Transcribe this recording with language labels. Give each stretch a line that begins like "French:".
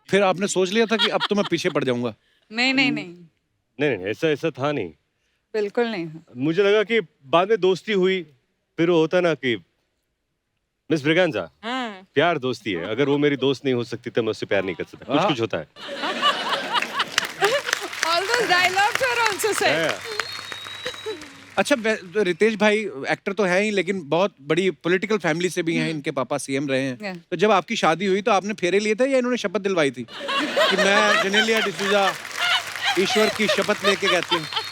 Hindi: फिर आपने सोच लिया था कि अब तो मैं पीछे पड़ जाऊंगा? नहीं नहीं नहीं, नहीं ऐसा था नहीं। बिल्कुल नहीं। मुझे लगा कि बाद में दोस्ती हुई, फिर वो होता ना कि मिस ब्रिगेंजा, हाँ प्यार दोस्ती है, अगर वो मेरी दोस्त नहीं हो सकती तो मैं उससे प्यार नहीं कर सकता। कुछ होता है।
English: All those dialogues were also said.
Hindi: अच्छा, रितेश भाई एक्टर तो है ही, लेकिन बहुत बड़ी पॉलिटिकल फैमिली से भी हैं। इनके पापा सीएम रहे हैं।
English: Yeah.
Hindi: तो जब आपकी शादी हुई तो आपने फेरे लिए थे या इन्होंने शपथ दिलवाई थी कि मैं जेनेलिया डिसूजा ईश्वर की शपथ लेके कहती हूँ?